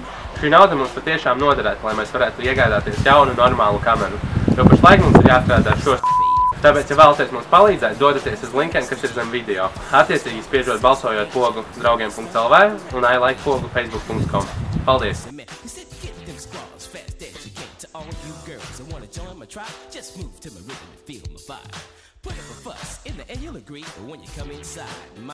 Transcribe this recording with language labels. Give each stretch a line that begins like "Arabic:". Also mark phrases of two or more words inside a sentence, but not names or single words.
Latvian: Šī nauda mums patiešām noderētu, lai mēs varētu iegādāties jaunu, normālu kameru. Jo pašlaik mums ir jāstrādā ar šo Tāpēc, ja vēlaties mums palīdzēt, dodaties uz linkiem, kas ir zem video. Attiecīgi spiežot balsojot pogu draugiem.lv un iLike pogu facebook.com. Paldies!
English: Put up a fuss in the end, you'll agree when you come inside.